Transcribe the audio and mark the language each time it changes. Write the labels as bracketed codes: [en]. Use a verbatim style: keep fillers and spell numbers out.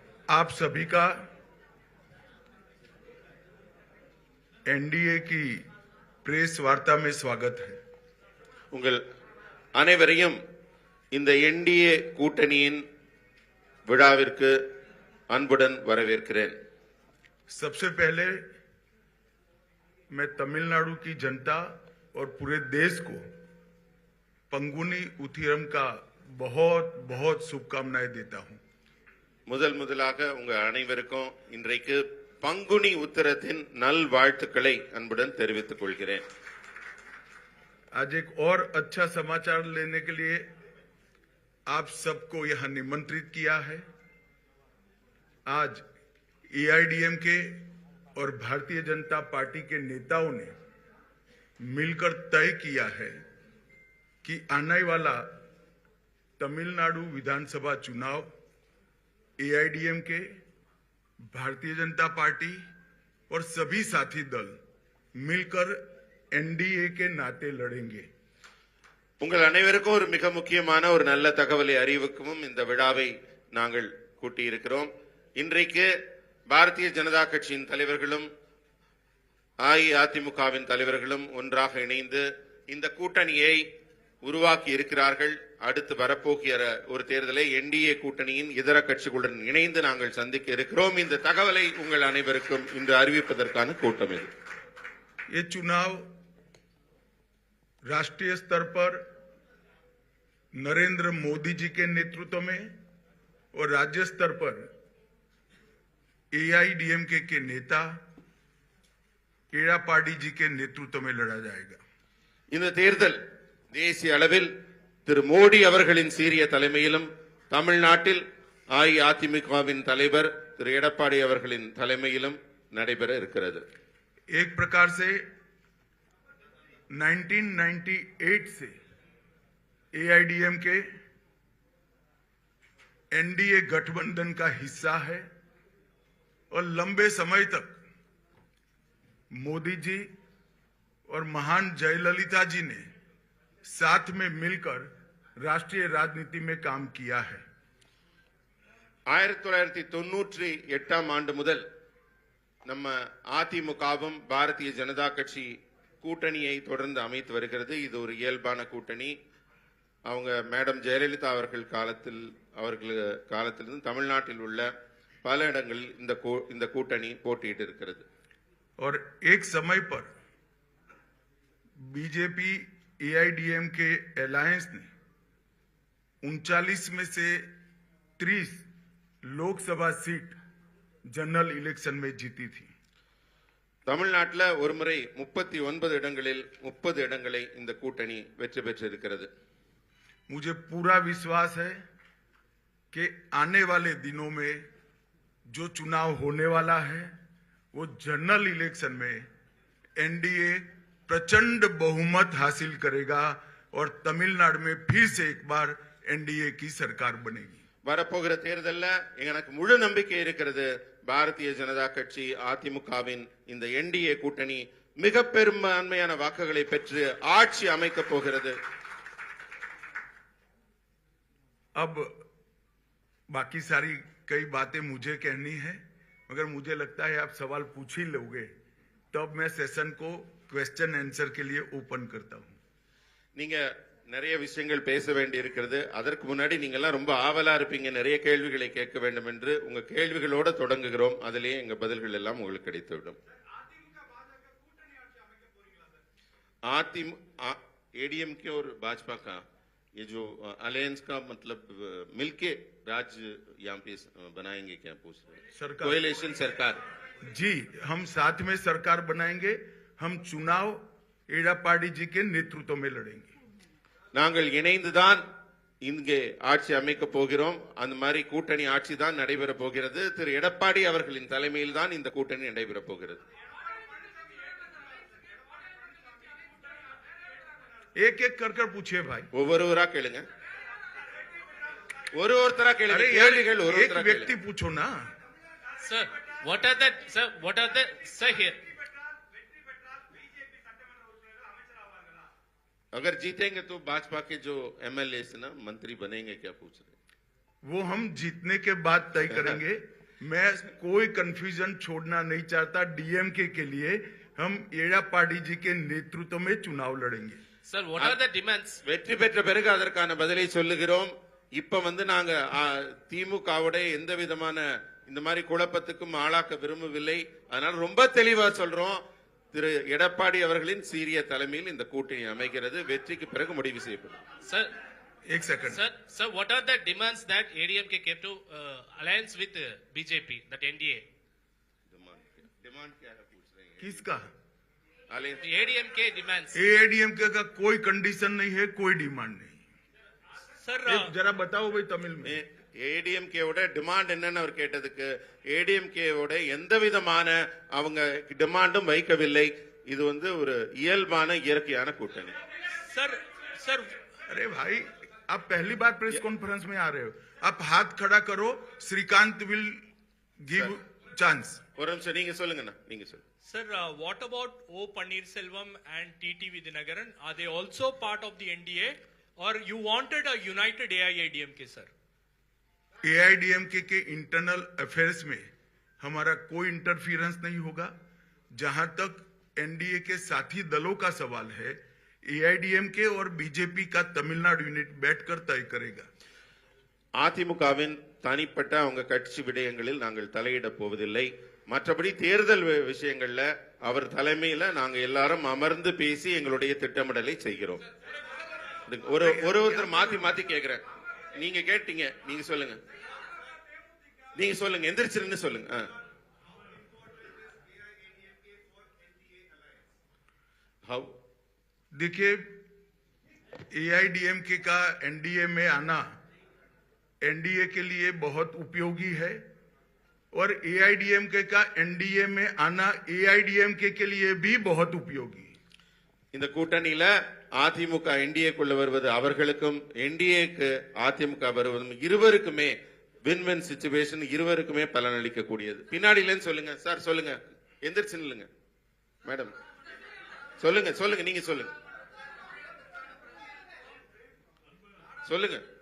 [hi] आप सभी का एनडीए की प्रेस वार्ता में स्वागत है। [ta] உங்கள் அனைவரையும் இந்த என்டிஏ கூட்டணியின் விழாவிற்கு அன்புடன் வரவேற்கிறேன். [hi] सबसे पहले मैं तमिलनाडु की जनता और पूरे देश को पंगुनी उथिरम का बहुत बहुत शुभकामनाएं देता हूं। [ta] முதல் முதலாக உங்கள் அனைவருக்கும் இன்றைக்கு பங்குனி உத்திரத்தின் நல்வாழ்த்துக்களை அன்புடன் தெரிவித்துக் கொள்கிறேன். [hi] आज एक और अच्छा समाचार लेने के लिए आप सबको यहां निमंत्रित किया है। आज एआईडीएम के और भारतीय जनता पार्टी के नेताओं ने मिलकर तय किया है कि आने वाला तमिलनाडु विधानसभा चुनाव एआईडीएम के, भारतीय जनता पार्टी और सभी साथी दल मिलकर एनडीए के नाते लड़ेंगे। [ta] உங்கள் அனைவருக்கும் ஒரு மிக முக்கியமான ஒரு நல்ல தகவலை அறிவிக்கவும் இந்த விழாவை நாங்கள் கூட்டியிருக்கிறோம். இன்றைக்கு பாரதிய ஜனதா கட்சியின் தலைவர்களும் அஇஅதிமுகவின் தலைவர்களும் ஒன்றாக இணைந்து இந்த கூட்டணியை உருவாக்கி இருக்கிறார்கள். அடுத்து வரப்போகிற ஒரு தேர்தலை என்டிஏ கூட்டணியின் இதர கட்சிகளுடன் இணைந்து நாங்கள் சந்திக்க இருக்கிறோம். இந்த தகவலை உங்கள் அனைவருக்கும் இன்று அறிவிப்பதற்கான கூட்டம் இது. [hi] ये चुनाव राष्ट्रीय स्तर पर नरेंद्र मोदी जी के नेतृत्व में और राज्य स्तर पर एआईडीएमके के नेता एड़ापाड़ी जी के नेतृत्व में लड़ा जाएगा। [ta] இந்த தேர்தல் தேசிய அளவில் திரு மோடி அவர்களின் சீரிய தலைமையிலும் தமிழ்நாட்டில் அஇஅதிமுகவின் தலைவர் திரு எடப்பாடி அவர்களின் தலைமையிலும் நடைபெற இருக்கிறது. [hi] एक प्रकार से उन्नीस सौ अट्ठानवे से एआईडीएम के एनडीए गठबंधन का हिस्सा है और लंबे समय तक मोदी जी और महान जयललिता जी ने साथ में मिलकर राष्ट्रीय राजनीति में काम किया है। [ta] ஆயிரத்தி தொள்ளாயிரத்தி தொன்னூற்றி எட்டாம் ஆண்டு முதல் நம்ம அதிமுகவும் பாரதிய ஜனதா கட்சி கூட்டணியை தொடர்ந்து அமைத்து வருகிறது. இது ஒரு இயல்பான கூட்டணி. அவங்க மேடம் ஜெயலலிதா அவர்கள் காலத்தில் அவர்கள் காலத்திலிருந்து தமிழ்நாட்டில் உள்ள பல இடங்களில் இந்த கூ- இந்த கூட்டணி போட்டியிட்டு இருக்கிறது. [hi] और एक समय पर बीजेपी एआईडीएम के अलायंस ने उनचालीस में से तीस लोकसभा सीट जनरल इलेक्शन में जीती थी। [ta] தமிழ்நாட்டில் ஒருமுறை முப்பத்தி ஒன்பது இடங்களில் முப்பது இடங்களை இந்த கூட்டணி வெற்றி பெற்றிருக்கிறது. [hi] मुझे पूरा विश्वास है कि आने वाले दिनों में जो चुनाव होने वाला है वो जनरल इलेक्शन में एनडीए प्रचंड बहुमत हासिल करेगा और तमिलनाडु में फिर से एक बार एनडीए की सरकार बनेगी। [ta] வரப்போகிற தேர்தல்ல எனக்கு முழு நம்பிக்கை இருக்கிறது. பாரதிய ஜனதா கட்சி அதிமுகவின் இந்த என்டிஏ கூட்டணி மிக பெரும்பான்மையான வாக்குகளை பெற்று ஆட்சி அமைக்கப் போகிறது. [hi] अब बाकी सारी कई बातें मुझे कहनी है, मगर मुझे लगता है आप सवाल पूछ ही लोगे, तब मैं सेशन को क्वेश्चन आंसर के लिए ओपन करता हूँ। [ta] நீங்க நிறைய விஷயங்கள் பேச வேண்டி இருக்கிறது. அதற்கு முன்னாடி நீங்க எல்லாம் ரொம்ப ஆவலா இருப்பீங்க, நிறைய கேள்விகளை கேட்க வேண்டும் என்று உங்க கேள்விகளோட தொடங்குகிறோம். அதிலேயே எங்க பதில்கள் எல்லாம் உங்களுக்கு கிடைத்துவிடும். [hi] आती एडीएम के और भाजपा का ये जो अलायंस का मतलब अ, मिलके राज यहाँ पे स- बनाएंगे क्या पूछ रहे हैं? सरकार कोएलेशन सरकार जी, हम साथ में सरकार बनाएंगे। हम चुनाव एड़ापाड़ी जी के नेतृत्व में लड़ेंगे। [ta] நாங்கள் இணைந்துதான் இங்கே ஆட்சி அமைக்க போகிறோம். அந்த மாதிரி கூட்டணி ஆட்சி தான் நடைபெற போகிறது. திரு எடப்பாடி அவர்களின் தலைமையில் தான் இந்த கூட்டணி நடைபெற போகிறது. [hi] एक एक कर कर पूछिए भाई। [ta] ஒவ்வொருவரா கேளுங்க, ஒரு ஒருத்தரா கேளுங்க. [hi] अरे यार, [ta] கேள்விகள் ஒரு [hi] एक [ta] ஒருத்தரா [hi] व्यक्ति [ta] கேளுங்க. [hi] पूछो ना। [en] Sir, what are the sir? What are the sir here? [ta] வெற்றி பெற்றால் பிஜேபி சட்டமன்ற உறுப்பினர்கள் அமைச்சராவார்களா? [hi] अगर जीतेंगे तो भाजपा के जो एमएलए ना मंत्री बनेंगे, क्या पूछ रहे हैं? वो हम जीतने के बाद तय करेंगे। मैं कोई कंफ्यूजन छोड़ना नहीं चाहता। डीएमके के लिए हम எடப்பாடி जी के नेतृत्व में चुनाव लड़ेंगे। [en] Sir, what are the demands? [ta] வெற்றி பெற்ற பிறகு அதற்கான பதிலை சொல்லுகிறோம். இப்ப வந்து நாங்க ஆ, திமுகவுடைய எந்த விதமான இந்த மாதிரி குழப்பத்துக்கும் ஆளாக்க விரும்பவில்லை. அதனால ரொம்ப தெளிவா சொல்றோம், திரு எடப்பாடி அவர்களின் சீரிய தலைமையில் இந்த கூட்டணி அமைகிறது. வெற்றிக்கு பிறகு முடிவு செய்யப்படும். [en] Sir, [hi] एक second [en] sir, sir, what are the demands that A D M K came to uh, alliance with uh, B J P, that N D A? [hi] Demand क्या- डिमांड क्या है पूछ रहे हैं? किसका अलियंस [en] The A D M K demands. [hi] AIADMK का कोई condition नहीं है, कोई डिमांड नहीं। [en] Sir, [hi] एक जरा बताओ भाई तमिल में। [ta] ஏடிஎம்கேவோட டிமாண்ட் என்னன்னு அவர் கேட்டதுக்கு ஏடிஎம்கேவோட எந்த விதமான அவங்க டிமாண்டும் வைக்கவில்லை. இது வந்து ஒரு இயல்பான இயற்கையான கூட்டணி. [en] sir, sir, [hi] अरे भाई आप पहली बार प्रेस कॉन्फ्रेंस में आ रहे हो। आप हाथ खड़ा करो, श्रीकांत [en] Will give chance. [ta] ஒரு நிமிஷம் நீங்க சொல்லுங்கண்ணா, நீங்க சொல்லுங்க. [en] sir, uh, what about O Panneerselvam and T T Vidyanagaran? Are they also part of the N D A, or you wanted a united A I A D M K, sir? [hi] AIADMK के internal affairs में हमारा कोई interference नहीं होगा। जहां तक NDA के साथी दलों का सवाल है, एआईडीएमके और बीजेपी का तमिलनाडु यूनिट बैठकर तय करेगा। [ta] அதிமுகவின் தனிப்பட்ட அவங்க கட்சி விடயங்களில் நாங்கள் தலையிட போவதில்லை. மற்றபடி தேர்தல் வி- விஷயங்கள்ல அவர் தலைமையில நாங்க எல்லாரும் அமர்ந்து பேசி எங்களுடைய திட்டமிடலை செய்கிறோம். இது ஒரு ஒரு ஒருத்தர் மாத்தி மாத்தி கேக்குறேன். நீங்க கேட்டீங்க, நீங்க சொல்லுங்க, நீங்க சொல்லுங்க, எந்திரிச்சிருந்து சொல்லுங்க. ஆ. [en] How? [hi] देखिए, एआईडीएमके का एनडीए में आना एनडीए के लिए बहुत उपयोगी है और एआईडीएमके का एनडीए में आना एआईडीएमके के लिए भी बहुत उपयोगी। [ta] இந்த கூட்டணியில அதிமுக என்டிஏக்குள்ள வருவது அவர்களுக்கும் என்டிஏக்கு அதிமுக வருவதும் இருவருக்குமே [en] win win situation, [ta] இருவருக்குமே பலனளிக்க கூடியது. பின்னாடியிலன்னு சொல்லுங்க சார், சொல்லுங்க, எந்திரிச்சு நில்லுங்க மேடம், சொல்லுங்க சொல்லுங்க, நீங்க சொல்லுங்க சொல்லுங்க.